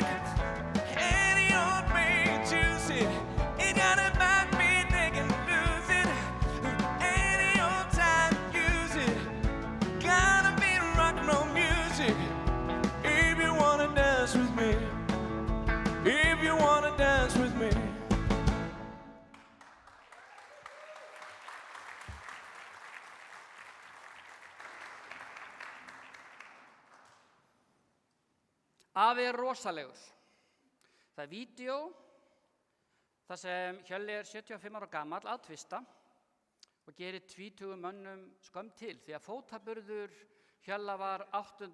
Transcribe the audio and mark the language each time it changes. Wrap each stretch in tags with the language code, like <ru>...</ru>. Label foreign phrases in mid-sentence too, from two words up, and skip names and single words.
<en>Any old way you choose it, it got a backbeat, they can lose it. Any old time use it, gotta be rock and roll music. If you wanna dance with me, if you wanna dance with me.</en> <is>Afi er rosalegur. Það er vídeó þar sem Hjölli er 75 ára gamall að tvista og gerir 20 mönnum skömm til því að fótaburður Hjalla var 8.</is>